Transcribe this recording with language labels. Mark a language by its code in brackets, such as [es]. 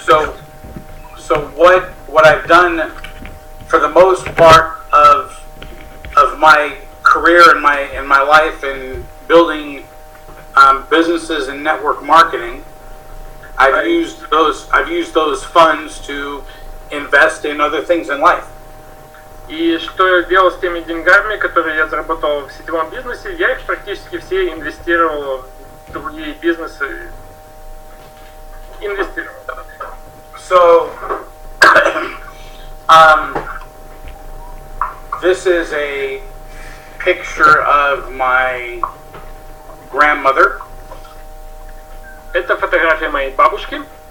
[en] so what I've done for the most part of my career in my life in building businesses and network marketing, I've used those funds to invest in other things in life. [ru] И что я делал с теми деньгами, которые я заработал в сетевом бизнесе, я их практически все инвестировал в другие бизнесы. [en] So, this is a picture of my grandmother. [ru] Это фотография моей бабушки.